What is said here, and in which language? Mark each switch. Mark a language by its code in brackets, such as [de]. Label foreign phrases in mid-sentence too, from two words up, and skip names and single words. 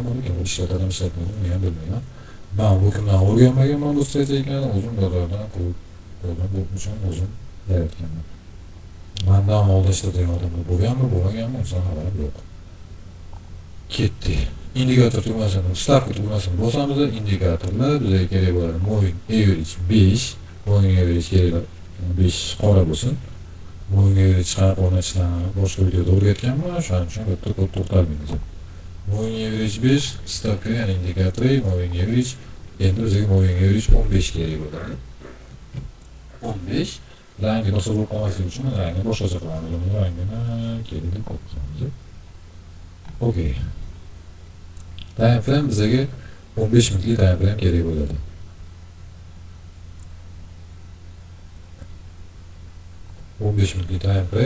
[uz] Buni kim ishlatadimi, ishlatmaydi, men ham bilmayman. Men bu kundan o'rganmaganman bu strategiyani, o'zim bozordan ko'rib bu uchun o'zim yaratganman. Mendan oldin ishlatgan odamlar bo'lganmi, bo'lmaganmi, undan xabarim yo'q. Ketdi. Indikator tugmasini, stavka tugmasini bosamiz, indikatorlar bizga kerak bo'ladi. [en] Moving average 5, moving average [uz] kerak 5 qora bo'lsin. [en] Moving average [uz] chiqarib o'rnatishlarni boshqa videoda o'rgatganman, shuning uchun bitta ko'p to'xtalmaymiz. [en] Moving average 5, [uz] stavka ya'ni indikator [en] moving average. [uz] Endi bizga [en] moving average [uz] 15 kerak bo'ladi. 15 rangi bosib qolmasligi uchun rangni boshqacha qilamiz. Rangini kelib qo'yamiz. Okey. [en] Time frame [uz] bizga 15 minutlik [en] time frame [uz] kerak bo'ladi. [en] minutlik time frame.